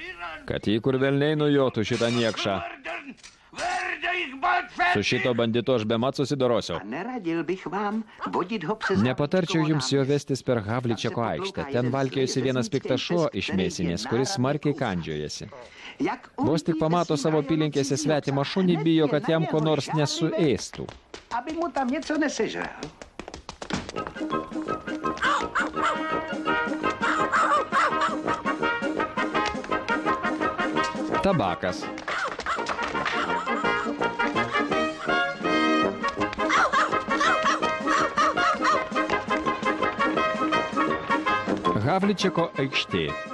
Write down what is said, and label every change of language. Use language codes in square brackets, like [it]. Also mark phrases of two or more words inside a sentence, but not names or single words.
[lt] Kad jį kur velniai nujotų šitą niekšą. Su šito bandito aš bemat susidorosiu. Nepatarčiau jums jo vestis per Havličeko aikštę. Ten valkėjosi vienas piktas šuo iš mėsinės, kuris smarkiai kandžiojasi. Vos tik pamato savo apylinkėse svetimą šunį, bijo, kad jam ko nors nesuėstų. [cs] Aby mu tam něco nesežral. [lt] Tabakas. Havličeko aikštė.